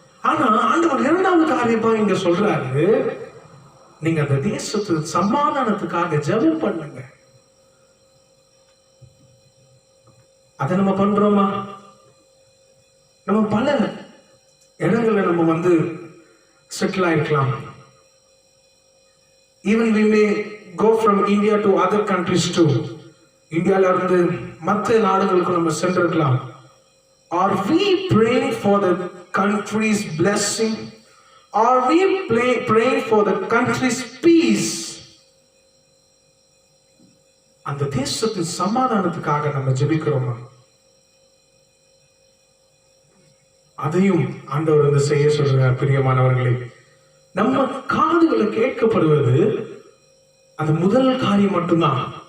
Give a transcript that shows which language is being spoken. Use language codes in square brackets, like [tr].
[ta] ஆனா ஆண்டவர் இரண்டாவது காரியமா இங்க சொல்றாரு, நீங்க அந்த தேசத்து சமாதானத்துக்காக ஜெபம் பண்ணுங்க. அதை நம்ம பண்றோமா? நம்ம பல இடங்கள்ல நம்ம வந்து settle ஆயிருக்கலாம். [en] Even we may go from India to other countries too. [ta] இந்தியால இருந்து மற்ற நாடுகளுக்கு நம்ம சென்றிருக்கலாம். [en] Are we praying for the country's blessing? Are we praying for the country's peace? [ta] அந்த தேசத்தின் சமாதானத்துக்காக நம்ம ஜெபிக்கிறோமா? அதையும் ஆண்டவர் வந்து செய்ய சொல்றார். பிரியமானவர்களே, நம்ம காதுகளை கேட்கப்படுவது அது முதல் காரியம் மட்டும்தான்.